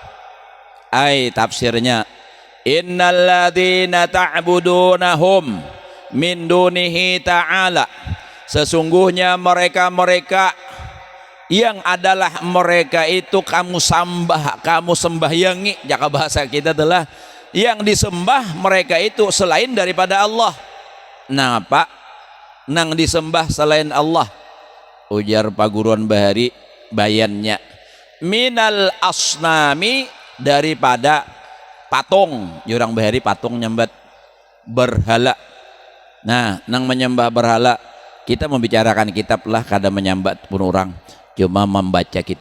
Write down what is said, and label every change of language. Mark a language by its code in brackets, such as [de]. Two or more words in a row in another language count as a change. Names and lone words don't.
[bjn] Tafsirnya, [ar] innal ladzina ta'budunahum min dunihi ta'ala, [bjn] sesungguhnya mereka-mereka yang adalah mereka itu kamu sembahyangi, jaka bahasa kita adalah yang disembah mereka itu selain daripada Allah. Nah apa? Nang disembah selain Allah, ujar Paguruan Bahari bayannya, [ar] minal asnami, [bjn] daripada patung. Jurang Bahari patung nyembah berhala. Nah nang menyembah berhala, kita membicarakan kitab lah, kada menyambat pun orang, cuma membaca kitab.